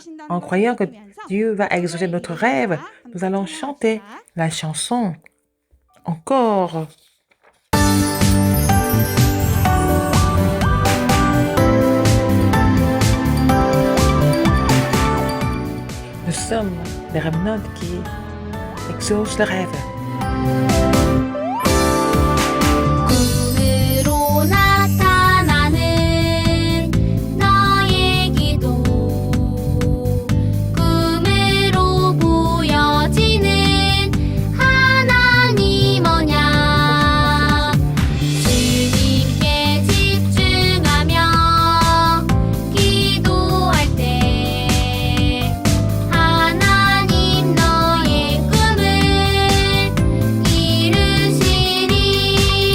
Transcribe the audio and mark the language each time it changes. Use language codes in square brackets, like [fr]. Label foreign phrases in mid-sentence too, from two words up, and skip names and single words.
[fr] En croyant que Dieu va exaucer notre rêve, nous allons chanter la chanson encore. Nous sommes les remnants qui exaucent le rêve. [ko] 꿈으로 나타나는 너의 기도, 꿈으로 보여지는 하나님 언약, 주님께 집중하며 기도할 때 하나님 너의 꿈을 이루시리.